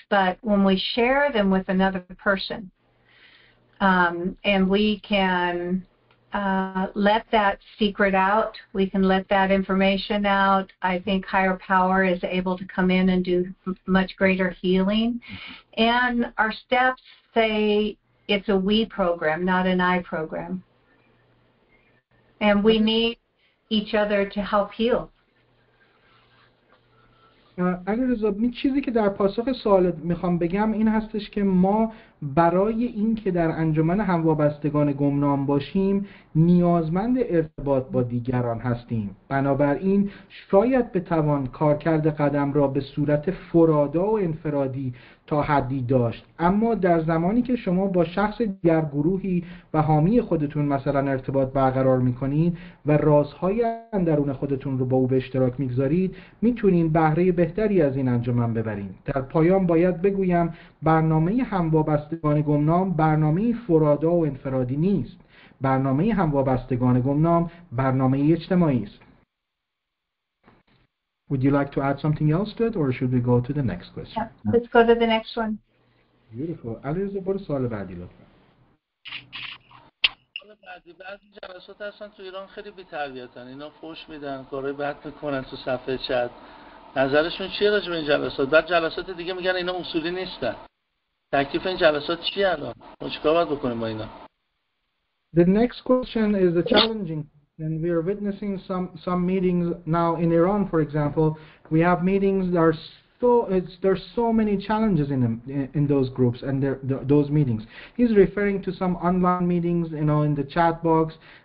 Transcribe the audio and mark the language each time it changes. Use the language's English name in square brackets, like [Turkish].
[English] But when we share them with another person, and we can let that secret out, we can let that information out, I think higher power is able to come in and do much greater healing. And our steps say it's a we program, not an I program. And we need each other to help heal. [Persian] علیرضا، چیزی که در پاسخ سوالت میخوام بگم این هستش که ما برای این که در انجمن هموابستگان گمنام باشیم نیازمند ارتباط با دیگران هستیم. بنابراین شاید بتوان کارکرد قدم را به صورت فرادا و انفرادی تا حدی داشت، اما در زمانی که شما با شخص دیگر گروهی و حامی خودتون مثلا ارتباط برقرار میکنید و رازهای اندرون خودتون رو با او به اشتراک میگذارید، میتونید بهره بهتری از این انجمن ببرید. در پایان باید بگویم برنامه هموابستگان گمنام برنامه فرادا و انفرادی نیست. برنامه هموابستگان گمنام برنامه اجتماعی است. [English] Would you like to add something else to it, or should we go to the next question? Yeah, let's go to the next one. Beautiful. [Persian] علیرضا برو سوال بعدی لطفا. سوال بعدی، بعضی جلسات هستن تو ایران خیلی بی‌تربیتن، اینا فحش میدن، کارهای بد میکنن تو صفحه چت. نظرشون چیه راجع به این جلسات؟ بعد جلسات دیگه میگن اینا اصولی نیستن. تکلیف این جلسات چیه الان؟ ما چیکار باید بکنیم با اینا؟ [English] The next question is the challenging, and we are witnessing some meetings now in Iran, for example. We have meetings that are there's so many challenges in those groups and those meetings. He's referring to some online meetings, you know, in the chat box.